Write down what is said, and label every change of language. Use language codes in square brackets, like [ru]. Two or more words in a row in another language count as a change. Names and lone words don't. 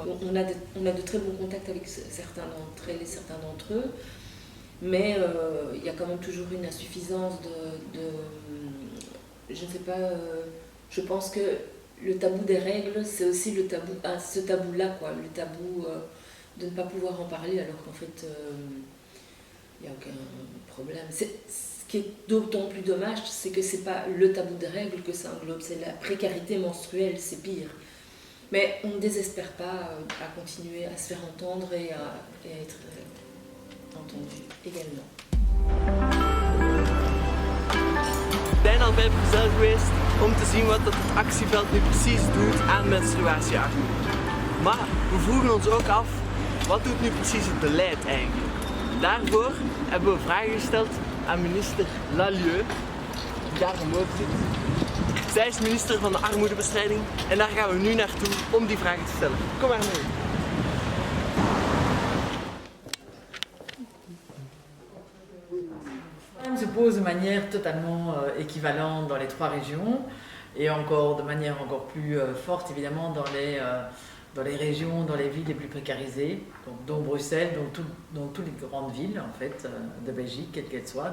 [fr] On a de très bons contacts avec certains d'entre elles et certains d'entre eux, mais il y a quand même toujours une insuffisance je ne sais pas, je pense que le tabou des règles, c'est aussi le tabou, ce tabou-là, quoi, le tabou de ne pas pouvoir en parler alors qu'en fait, il n'y a aucun problème. Ce qui est d'autant plus dommage, c'est que c'est pas le tabou des règles que ça englobe, c'est la précarité menstruelle, c'est pire. Mais on ne désespère pas à continuer à se faire entendre et à être entendu également. [nl] We zijn al bij Bruxelles geweest om te zien wat het actieveld nu precies doet aan menstruatiearmoede. Maar we vroegen ons ook af, wat doet nu precies het beleid eigenlijk? Daarvoor hebben we vragen gesteld aan minister Lalieu, die daar omhoog zit. Zij is minister van de armoedebestrijding en daar gaan we nu naartoe om die vragen te stellen. Kom maar mee. [fr] Se pose de manière totalement équivalente dans les trois régions et encore de manière encore plus forte évidemment dans les régions, dans les villes les plus précarisées, donc, dont Bruxelles, dont toutes les grandes villes en fait, de Belgique, quelles qu'elles soient.